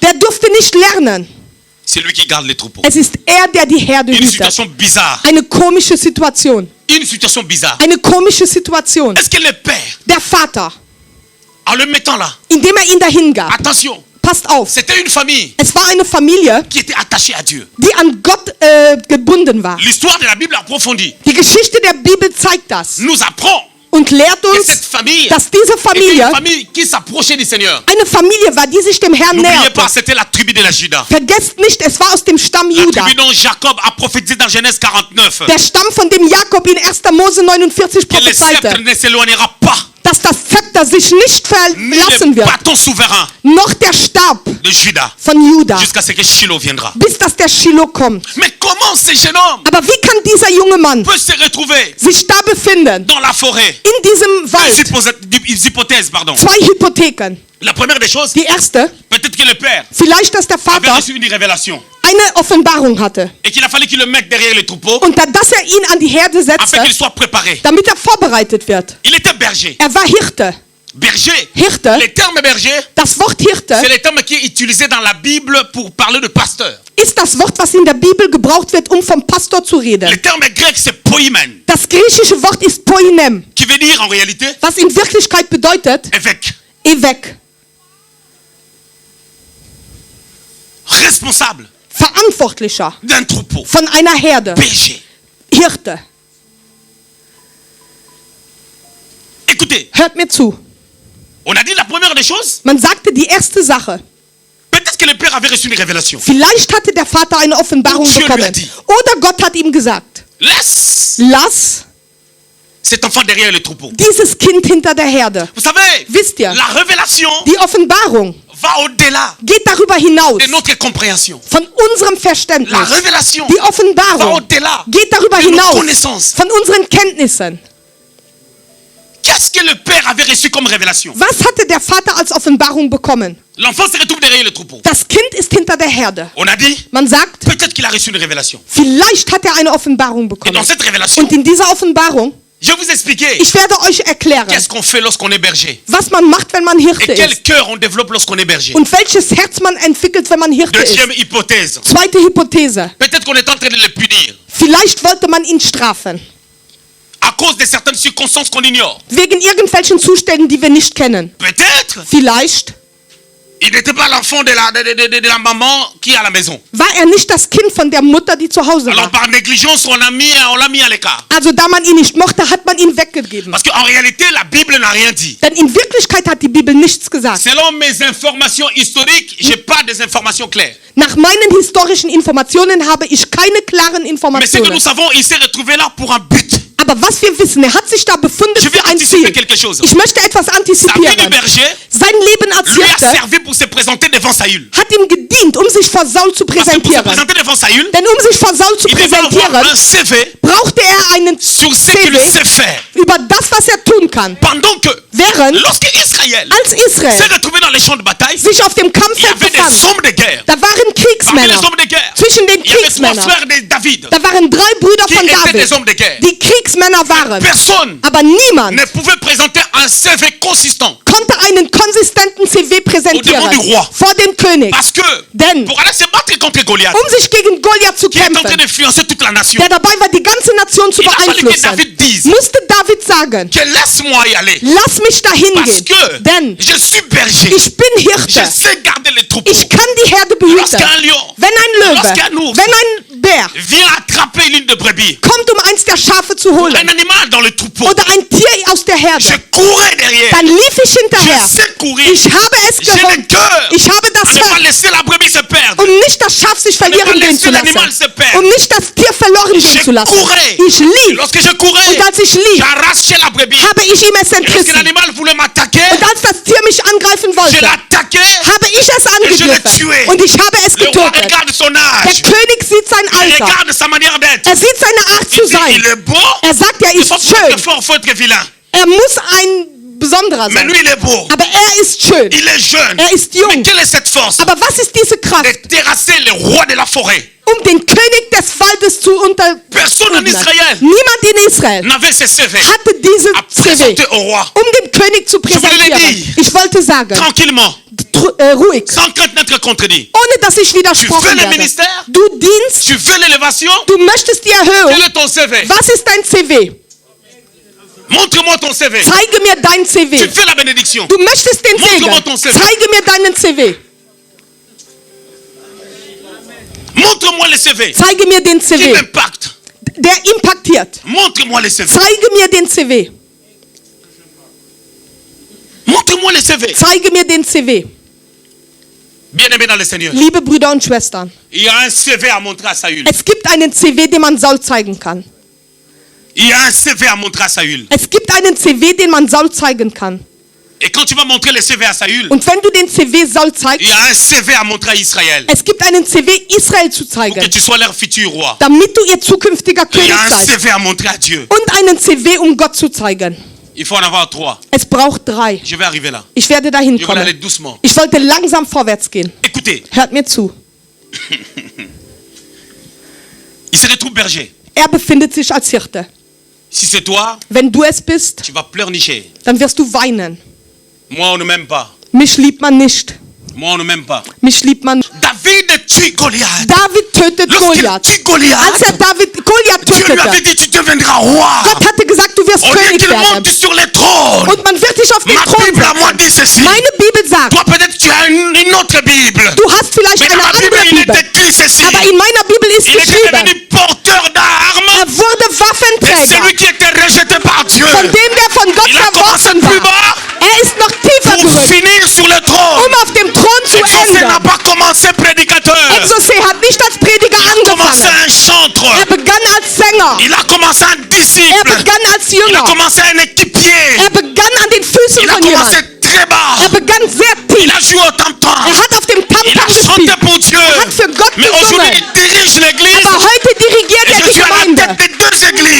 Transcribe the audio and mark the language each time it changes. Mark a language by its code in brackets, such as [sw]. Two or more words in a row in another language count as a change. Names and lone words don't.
[de] Der durfte nicht lernen. [fr] c'est lui qui garde les troupeaux. [de] Es ist er, der die Herde [fr] Une [de] hütet. [fr] situation bizarre. [de] Eine komische Situation. [fr] Une situation bizarre. [de] Eine komische Situation. [fr] Est-ce que le père, [de] Der Vater, [fr] en le mettant là, [de] indem er ihn dahin gab, [fr] attention, [de] passt auf, [fr] c'était une famille [de] es war eine Familie, [fr] qui était attachée à Dieu. [de] die an Gott gebunden war. [fr] L'histoire de la Bible approfondie [de] Die Geschichte der Bibel zeigt das [fr] nous apprend [de] und lehrt [fr] que cette [de] uns, [fr] famille [de] dass diese [fr] était [de] Familie [fr] une famille qui s'approchait du Seigneur. [de] eine Familie war, die sich dem Herrn [fr] N'oubliez [de] näherte. [fr] pas, c'était la tribu de la Juda. [de] Vergesst nicht, es war aus dem Stamm [fr] La [de] Juda. [fr] tribu dont Jacob a prophétisé dans Genèse 49. [de] Der Stamm, von dem Jakob in 1. Mose 49 [fr] Que le sceptre [de] prophezeite, [fr] ne s'éloignera pas, [de] dass das Zepter sich nicht [fr] ni [de] verlassen [fr] le [de] wird, [fr] bâton souverain [de] noch der Stab [fr] de Juda, [de] von Juda, [fr] jusqu'à ce que Shiloh viendra. [de] bis dass der Shiloh kommt. [fr] Mais comment ce jeune homme [de] Aber wie kann dieser junge Mann [fr] peut se retrouver [de] sich da befinden, [fr] dans la forêt? [de] in diesem Wald? [fr] Deux hypothèses, pardon. [de] Zwei Hypotheken. [fr] La première des choses, [de] Die erste, [fr] peut-être que le père [de] vielleicht, dass der [fr] avait [de] Vater [fr] reçu une révélation [de] eine Offenbarung hatte [fr] et qu'il a fallu qu'il le mette derrière les troupeaux [de] und dass er ihn an die Herde [fr] afin qu'il [de] setzte, [fr] soit préparé. [de] damit er vorbereitet wird. [fr] Il était berger. [de] Er war Hirte. [fr] Berger. [de] Hirte, [fr] Le terme berger, [de] das Wort Hirte [fr] c'est le terme qui est utilisé dans la Bible pour parler de pasteur. [de] ist das Wort, was in der Bibel gebraucht wird, um vom Pastor zu reden. [fr] Le terme grec, c'est poimen, [de] Das griechische Wort ist Poinem, [fr] qui veut dire en réalité [de] was in Wirklichkeit bedeutet [fr] évêque. [de] Évêque. [fr] responsable [de] Verantwortlicher [fr] d'un troupeau. [de] von einer Herde. [fr] Berger. [de] Hirte. [fr] Écoutez, [de] Hört mir zu. [fr] on a dit la première des choses. [de] Man sagte die erste Sache. [fr] Peut-être que le père avait reçu une révélation. [de] Vielleicht hatte der Vater eine Offenbarung [fr] Dieu lui a [de] bekommen. [fr] dit. [de] Oder Gott hat ihm gesagt, [fr] Laisse [de] lass [fr] cet enfant derrière le troupeau. [de] dieses Kind hinter der Herde. [fr] Vous savez, [de] Wisst ihr, [fr] la révélation [de] die Offenbarung [fr] va au-delà [de] geht darüber hinaus [fr] de notre compréhension. [de] von unserem Verständnis. [fr] La révélation [de] Die [fr] va [de] Offenbarung [fr] au-delà [de] geht darüber [fr] de nos [de] hinaus [fr] connaissances. [de] von unseren Kenntnissen. [fr] Qu'est-ce que le père avait reçu comme révélation? [de] Was hatte der Vater als Offenbarung bekommen? [fr] L'enfant se retrouve derrière le troupeau. [de] Das Kind ist hinter der Herde. [fr] On a dit, [de] Man sagt, [fr] peut-être qu'il a reçu une révélation. [de] vielleicht hat er eine Offenbarung [fr] Et [de] bekommen. [fr] dans cette révélation, [de] Und in dieser Offenbarung, [fr] je vais vous expliquer [de] ich werde euch erklären, [fr] qu'est-ce qu'on fait lorsqu'on est berger. [de] was man macht, wenn man Hirte [fr] Et quel [de] ist. [fr] cœur on développe lorsqu'on est berger. [de] Und welches Herz man entwickelt, wenn man Hirte [fr] Deuxième [de] ist. [fr] hypothèse. [de] Zweite Hypothese. [fr] Peut-être qu'on est en train de le punir [de] Vielleicht wollte man ihn strafen. [fr] à cause de certaines circonstances qu'on ignore. [de] Wegen irgendwelchen Zuständen, die wir nicht kennen. [fr] Peut-être [de] Vielleicht [fr] il n'était pas l'enfant de la maman qui est à la maison. [de] war er nicht das Kind von der Mutter, die zu Hause [fr] Alors [de] war. [fr] par négligence, on l'a mis à l'écart. [de] Also da man ihn nicht mochte, hat man ihn weggegeben. [fr] Parce qu'en réalité, la Bible n'a rien dit. [de] Denn in Wirklichkeit hat die Bibel nichts gesagt. [fr] Selon mes informations historiques, j'ai pas des informations claires. [de] Nach meinen historischen Informationen habe ich keine klaren [fr] Mais ce que nous [de] Informationen. [fr] savons, il s'est retrouvé là pour un but. [de] Aber was wir wissen, er hat sich da befunden [fr] Je vais [de] für ein [fr] anticiper [de] Ziel. [fr] quelque chose. [de] Ich möchte etwas [fr] Sa vie du [de] antizipieren. [fr] berger [de] Sein Leben als [fr] lui a [de] Hirte [fr] servi pour se présenter devant Saül. [de] hat ihm gedient, um sich vor Saul zu [fr] Parce que pour se [de] präsentieren. [fr] présenter devant Saül, [de] Denn um sich vor Saul zu [fr] il devait avoir [de] präsentieren, [fr] un CV [de] brauchte er einen [fr] sur ce qu'il [de] CV [fr] sait faire. [de] über das, was er tun kann. [fr] Pendant que, [de] Während [fr] lorsque Israël [de] als [fr] s'est [de] Israel [fr] retrouvé dans les champs de bataille, [de] sich auf dem [fr] il y [de] Kampffeld [fr] avait des [de] befand, [fr] hommes de guerre. [de] da waren [fr] Parmi les [de] Kriegsmänner. [fr] hommes de guerre, [de] Zwischen den [fr] il y avait trois [de] Kriegsmännern. [fr] frères de David [de] Da waren 3 Brüder [fr] qui [de] von [fr] étaient [de] David, [fr] des hommes de guerre. [de] die Kriegsmänner waren. [fr] Personne [de] Aber niemand [fr] ne pouvait présenter un CV consistant. [de] konnte einen konsistenten CV präsentieren [fr] Au devant du roi. [de] vor dem König. [fr] Parce que [de] Denn [fr] pour aller se battre contre Goliath, [de] um sich gegen Goliath zu [fr] qui est en train [de] kämpfen, [fr] d'influencer toute la nation, [de] der dabei war, die ganze Nation zu [fr] il a fallu que [de] beeinflussen, [fr] David dise [de] musste David sagen, [fr] que laisse-moi y aller. [de] lass mich dahin [fr] Parce [de] gehen. [fr] que [de] Denn [fr] je suis berger. [de] ich bin [fr] Je [de] Hirte. [fr] sais garder les troupeaux. [de] Ich kann die Herde behüten. [fr] Lorsqu'un lion [de] Wenn ein [fr] Lorsqu'un [de] Löwe, [fr] ours [de] wenn ein Bär [fr] vient attraper l'une de brebis, [de] kommt, um eins der Schafe zu holen, [fr] un animal dans le troupeau, [de] oder ein Tier aus der [fr] je [de] Herde, [fr] courais derrière. [de] dann lief ich [fr] Je [de] hinterher. [fr] sais courir. [de] Ich habe es [fr] J'ai le [de] geholt. [fr] cœur [de] Ich habe [fr] à [de] das [fr] ne pas [de] Herz, [fr] laisser la brebis se perdre. [de] um nicht das Schaf sich verlieren gehen zu lassen, um nicht das Tier verloren gehen [fr] Je [de] zu lassen. [fr] courais. [de] Ich lief, [fr] Lorsque je courais, [de] und als ich lief, [fr] j'arrachais la brebis. [de] habe ich ihm es [fr] Et lorsque [de] entrissen. [fr] l'animal voulait m'attaquer, [de] Und als das Tier mich angreifen [fr] je [de] wollte, [fr] l'attaquais. [de] habe ich es [fr] je l'ai [de] angegriffen [fr] tué. [de] und ich habe es [fr] Le roi [de] getötet. [fr] regarde son [de] Der [fr] âge. [de] König sieht sein [fr] Il [de] Alter. [fr] regarde sa manière d'être. [de] Er sieht seine Art zu [fr] Il dit, [de] sein. [fr] il est beau. [de] Er sagt, er [fr] Il [de] ist [fr] faut [de] schön. [fr] être fort, il faut être vilain. [de] Er muss ein besonderer [fr] Mais [de] sein. [fr] lui, il est beau. [de] Aber er ist schön. [fr] Il est jeune. [de] Er ist jung. [fr] Mais quelle est cette force? [de] Aber was ist diese Kraft, [fr] De terrasser le roi de la forêt. [de] um den König des Waldes zu [fr] Personne en Israël [de] Niemand in Israel [fr] n'avait ce CV [de] hatte diese [fr] à [de] CV, [fr] présenter au roi. [de] um dem König zu [fr] voulais [de] präsentieren. [fr] dire. [de] Ich wollte sagen, [fr] Tranquillement, [de] ruhig, [fr] sans crainte d'être contredit. [de] ohne dass ich [fr] Tu veux [de] widersprochen [fr] le [de] werde. [fr] ministère? [de] Du dienst, [fr] Tu veux l'élévation? [de] du möchtest die Erhöhung. [fr] Quel est ton CV? [de] Was ist dein CV? [fr] Montre-moi ton CV. [de] Zeige mir dein [fr] Tu [de] CV. [fr] veux la bénédiction? [de] Du möchtest den [fr] Montre-moi ton [de] Segen. [fr] CV. [de] Zeige mir deinen CV. [fr] Montre-moi le CV. [de] Zeige mir den [fr] Qui [de] CV. [fr] m'impacte? [de] Der impactiert. [fr] Montre-moi le CV. [de] Zeige mir den CV. [fr] Montre-moi le CV. [de] Zeige mir den CV. [fr] Bien-aimé dans le Seigneur, [de] Liebe Brüder und Schwestern, [fr] il y a un CV à montrer à Saül. [de] es gibt einen CV, den man Saul zeigen kann. [fr] Il y a un CV à montrer à Saül. [de] Es gibt einen CV, den man Saul zeigen kann. [fr] Et quand tu vas montrer le CV à Saül, [de] Und wenn du den CV Saul [fr] il [de] zeigst, [fr] y a un CV à montrer à Israël. [de] es gibt einen CV Israel zu [fr] Pour que [de] zeigen, [fr] tu sois leur futur roi. [de] damit du ihr zukünftiger [fr] Il y [de] König [fr] a un [de] seid. [fr] CV à montrer à Dieu. [de] Und einen CV, um Gott zu zeigen. [fr] Il faut en avoir 3. [de] Es braucht 3. [fr] Je vais arriver là. [de] Ich werde dahin [fr] Je vais aller [de] kommen. [fr] doucement. [de] Ich wollte langsam vorwärts gehen. [fr] Écoutez, [de] Hört mir zu. [fr] il se retrouve berger. [de] Er befindet sich als Hirte. [fr] Si c'est toi, [de] Wenn du es bist, [fr] tu vas pleurnicher. [de] dann wirst du weinen. [fr] Moi, on ne m'aime pas. [de] Mich liebt man nicht. [fr] Moi, on ne m'aime pas. [de] Mich liebt man. [fr] David tue Goliath. [de] David tötet [fr] Lorsqu'il [de] Goliath. [fr] tue Goliath, [de] Als er Goliath [fr] Dieu lui avait [de] tötete, [fr] dit, tu deviendras roi. [de] Gott hatte gesagt, du wirst [fr] Au lieu [de] König [fr] qu'il [de] werden. [fr] monte sur le trône. [de] Und man wird dich auf den [fr] Ma [de] Thron [fr] Bible à moi [de] setzen. [fr] dit ceci. [de] Meine Bibel sagt, [fr] Toi, peut-être tu as une autre Bible. [de] du hast vielleicht [fr] Mais dans [de] eine [fr] ma Bible, [de] andere [fr] il est [de] Bibel. [fr] écrit ceci. [de] Aber in meiner Bibel ist [fr] Il était [de] geschrieben, [fr] devenu porteur d'armes. [de] er wurde [fr] Et [de] Waffenträger. [fr] celui qui était rejeté par Dieu. [de] Von dem, der von Gott [fr] Il a commencé [de] verworfen [fr] plus [de] war. [fr] bas [de] Er ist noch tiefer [fr] pour [de] gerückt, [fr] finir sur le trône. [de] auf dem Thron zu [fr] Exaucé n'a [de] enden. [fr] pas commencé prédicateur. [de] Exaucé hat nicht als Prediger [fr] Il a commencé [de] angefangen. [fr] un chantre. [de] Er begann als Sänger. [fr] Il a commencé un [de] Er [fr] disciple. [de] begann als [fr] Il a [de] Jünger. [fr] commencé un équipier. [de] Er begann an den Füßen [fr] Il a [de] von [fr] commencé [de] jemandem. [fr] très bas. [de] Er begann sehr [fr] Il [de] tief. [fr] a joué au tam-tam. [de] Er hat auf dem [fr] Il a [de] Tamtam [fr] chanté [de] gespielt. [fr] pour Dieu. [de] Er hat für Gott [fr] Mais aujourd'hui, [de] gesungen. [fr] il dirige l'église. [de] Aber heute dirigiert [fr] Et [de] er [fr] je [de] die [fr] suis à la [de] Gemeinde. [fr] tête des deux églises.